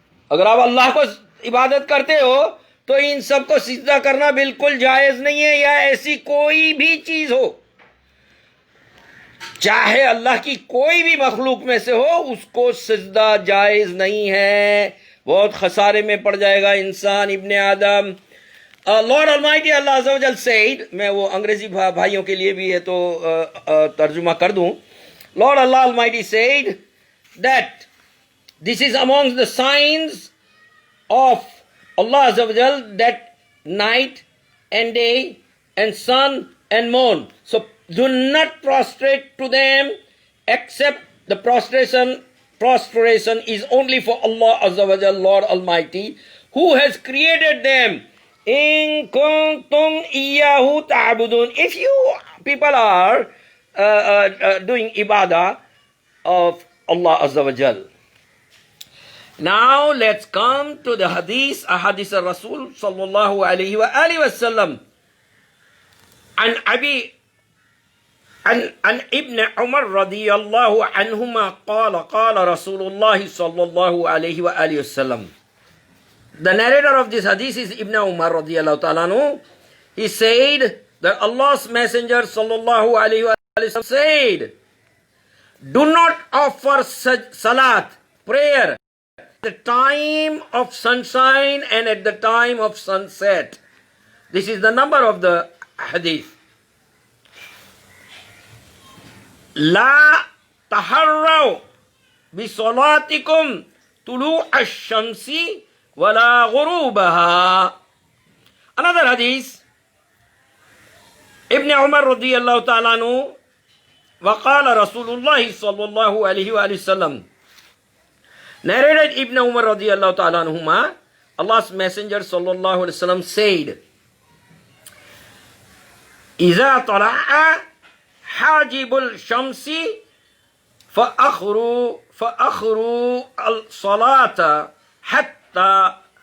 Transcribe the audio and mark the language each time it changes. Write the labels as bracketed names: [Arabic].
[Urdu] اگر آپ اللہ کو عبادت کرتے ہو تو ان سب کو سجدہ کرنا بالکل جائز نہیں ہے، یا ایسی کوئی بھی چیز ہو، چاہے اللہ کی کوئی بھی مخلوق میں سے ہو، اس کو سجدہ جائز نہیں ہے. بہت خسارے میں پڑ جائے گا انسان، ابن آدم. [English] Lord Almighty Allah Azza wa Jal said, [Urdu] میں وہ انگریزی بھائیوں کے لیے بھی ہے تو ترجمہ کر دوں. [English] Lord Allah Almighty said that this is amongst the signs of Allah Azza wa Jal, that night and day and sun and moon. So do not prostrate to them, except the prostration is only for Allah Azza wa Jal, Lord Almighty, who has created them. [Arabic] In kuntum iyyahu ta'budun. [English] If you people are doing ibadah of Allah Azza wa Jal. Now let's come to the hadith, ahadith al-Rasul sallallahu alayhi wa alihi wa sallam. [Arabic] عن ابن عمر رضي الله عنهما قال رسول الله صلى الله عليه وآله وسلم. [English] The narrator of this hadith is Ibn Umar radiyallahu ta'ala anhu. He said that Allah's Messenger sallallahu alayhi wa sallam said, do not offer salat, prayer, at the time of sunshine and at the time of sunset. This is the number of the hadith. [Arabic] La taharraw bi salatikum tulu' ash-shamsi wala ghurubaha. [English] Another hadith, Ibn Umar radiyallahu ta'ala anhu, [Arabic] وقال رسول الله صلى الله عليه وآله وسلم. [English] Narrated Ibn Umar radiyallahu ta'ala anhuma, Allah's Messenger sallallahu alayhi wa sallam said, [Arabic] إذا طلع حاجب الشمس فأخروا الصلاة حتى